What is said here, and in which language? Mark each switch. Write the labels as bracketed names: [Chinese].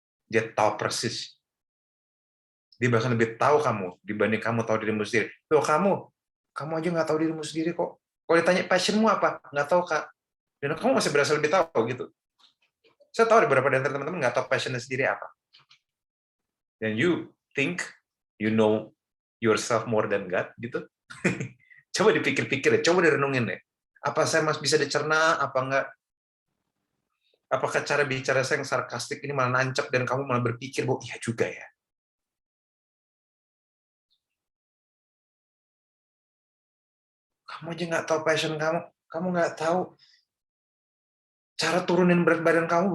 [Indonesian] Dia tahu persis. Dia bahkan lebih tahu kamu dibanding kamu tahu dirimu sendiri. Loh, kamu aja nggak tahu dirimu sendiri kok. Kalau ditanya passionmu apa? Nggak tahu, Kak. Dan kamu masih berasa lebih tahu gitu. Saya tahu beberapa dari teman-teman nggak tahu passionnya sendiri apa. Dan [English] you think you know yourself more than God [Indonesian] gitu. Coba dipikir-pikir, coba direnungin deh. Apa saya masih bisa dicerna, apa enggak? Apakah cara bicara saya yang sarkastik ini malah nancep dan kamu malah berpikir, bahwa iya juga ya. Kamu aja nggak tahu passion kamu nggak tahu cara turunin berat badan kamu.